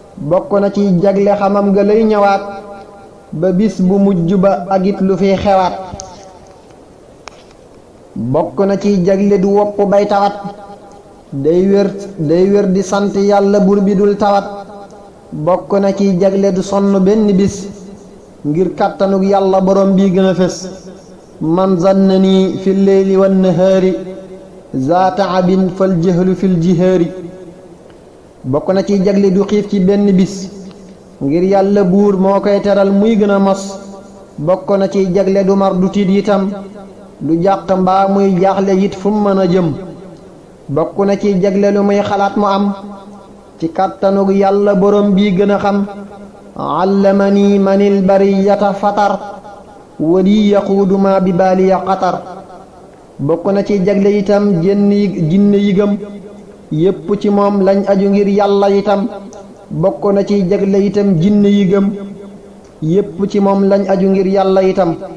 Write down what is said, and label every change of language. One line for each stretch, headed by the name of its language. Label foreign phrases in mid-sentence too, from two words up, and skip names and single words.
Wolof: Bokk na ci jagle xamam nga lay ñëwaat, ba bis bu mujj ba ak it lu fi xewaat. Bokk na ci jagle du wopp bay tawat, day wér, day wér di sant Yàlla buur bi dul tawat. Bokk na ci jagle du sonn benn bis, ngir kàttanug Yàlla Borom bi gën a fés.
Arabic: من ظنني في الليل والنهار ذا تعب فالجهل في الجهار.
Wolof: Bokk na ci jagle du xiif ci benn bis, ngir Yàlla buur moo koy teral muy gën a mos. Bokk na ci jagle du mar du tiit itam, du jàq mbaa muy jaaxle it fu mu mën a jëm. Bokk na ci jagle lu muy xalaat mu am, ci kàttanug Yàlla Borom bi gën a xam.
Arabic: علمني من البرية فطر، ولي يقود ما ببالي قطر.
Wolof: Bokk na ci jagle itam jenn yi, jinne yi gëm, yépp ci moom lañ aju ngir Yàlla itam. Bokk na ci jagle itam jinne yi gëm, yépp ci moom lañ aju ngir Yàlla itam.